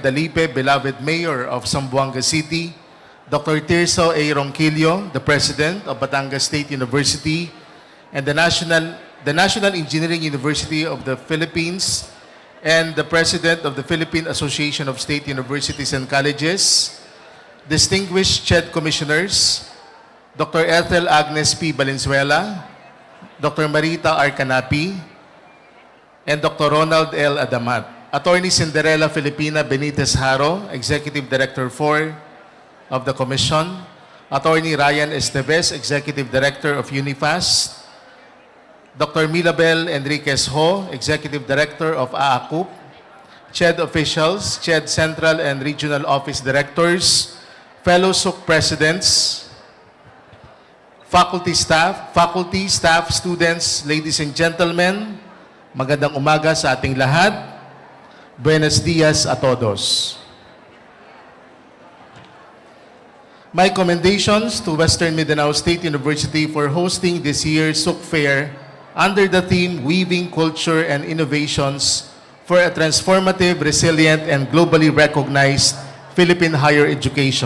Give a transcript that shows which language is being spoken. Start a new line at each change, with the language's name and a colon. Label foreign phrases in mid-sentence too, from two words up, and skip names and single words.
English: Dalipe, beloved Mayor of Zamboanga City, Dr. Tirso A. Ronquillo, the President of Batangas State University, and the National Engineering University of the Philippines, and the President of the Philippine Association of State Universities and Colleges, distinguished CHED Commissioners, Dr. Ethel Agnes P. Valenzuela, Dr. Marita R. Canapi, and Dr. Ronald L. Adamat. Attorney Cinderella Filipina Benitez Haro, Executive Director 4 of the Commission. Attorney Ryan Esteves, Executive Director of UNIFAS. Dr. Milabel Enriquez Ho, Executive Director of AACUP. CHED officials, CHED Central and Regional Office Directors, fellow SUC presidents, faculty, staff, students, ladies and gentlemen,
Filipino: magandang umaga sa ating lahat.
Spanish: Buenos dias a todos.
English: My commendations to Western Mindanao State University for hosting this year's Suc Fair under the theme Weaving Culture and Innovations for a Transformative, Resilient, and Globally Recognized Philippine Higher Education.